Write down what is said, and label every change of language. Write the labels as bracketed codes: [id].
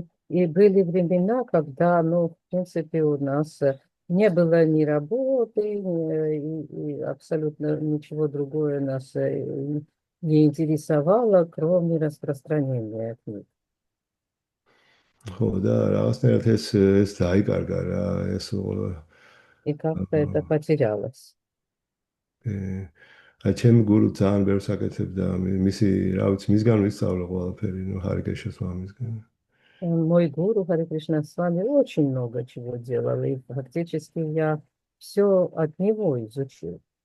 [ru] И были времена, когда, в принципе, у нас не было ни работы, и абсолютно ничего другое нас не интересовало, кроме распространения книг. [ka] ხო, და რაღაცნაირად ეს დაიკარგა რა, ეს [ru] И как-то это потерялось. [ka] აი ჩემი გურუ ძალიან ბევრს აკეთებდა, მისი, რა ვიცი, მისგან ვისწავლე ყველაფერი, ჰარი კრიშნას მამისგან. [ru] Мой гуру Харе Кришна с вами очень много чего делал, и фактически я все от него изучил.